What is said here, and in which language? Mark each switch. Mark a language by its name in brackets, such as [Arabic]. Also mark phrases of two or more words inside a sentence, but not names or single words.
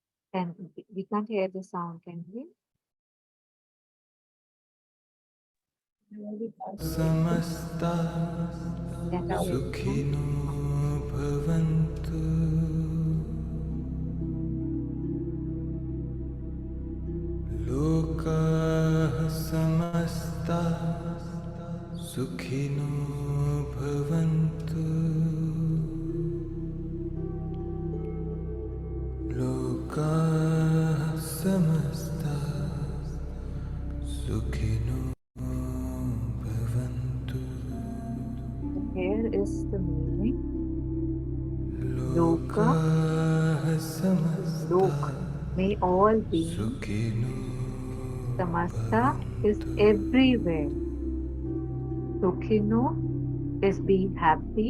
[English] And we can't hear the sound, can we? Samastha Can we hear the sound? [Sanskrit] Sukhino Bhavantu Lokah Samastha Sukhino Bhavantu Lokah Samastha Sukhino Bhavantu [English] So here is the meaning. Lokah Lokah is Samastha lok. May all beings. Sukhino Samastha is Bhavantu everywhere. Sukhino is be happy.